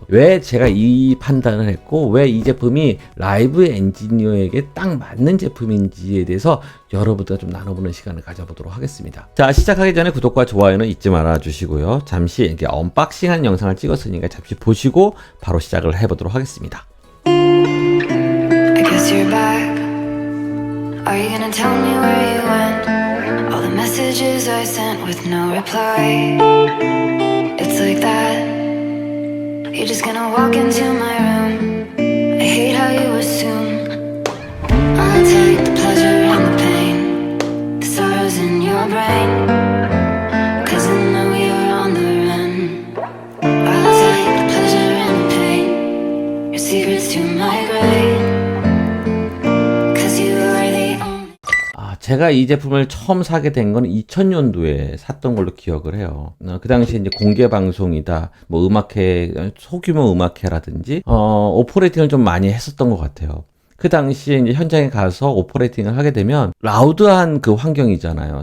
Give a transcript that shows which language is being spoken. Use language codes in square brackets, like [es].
[ko] 왜 제가 이 판단을 했고 왜 이 제품이 라이브 엔지니어에게 딱 맞는 제품인지에 대해서 여러분들과 좀 나눠보는 시간을 가져보도록 하겠습니다. 자, 시작하기 전에 구독과 좋아요는 잊지 말아 주시고요. 잠시 이렇게 언박싱한 영상을 찍었으니까 잠시 보시고 바로 시작을 해보도록 하겠습니다. [en] I guess you're back. Are you gonna tell me where you went? All the messages I sent with no reply. It's like that. You're just gonna walk into my room. I hate how you assume I'll take the pleasure and the pain, the sorrows in your brain, cause I know you're on the run. I'll take the pleasure and the pain, your secrets to my grave, cause you are the only. [ko] 제가 이 제품을 처음 사게 된 건 2000년도에 샀던 걸로 기억을 해요. 그 당시에 이제 공개 방송이다, 뭐 음악회, 소규모 음악회라든지, 오퍼레이팅을 좀 많이 했었던 것 같아요. 그 당시에 이제 현장에 가서 오퍼레이팅을 하게 되면 라우드한 그 환경이잖아요.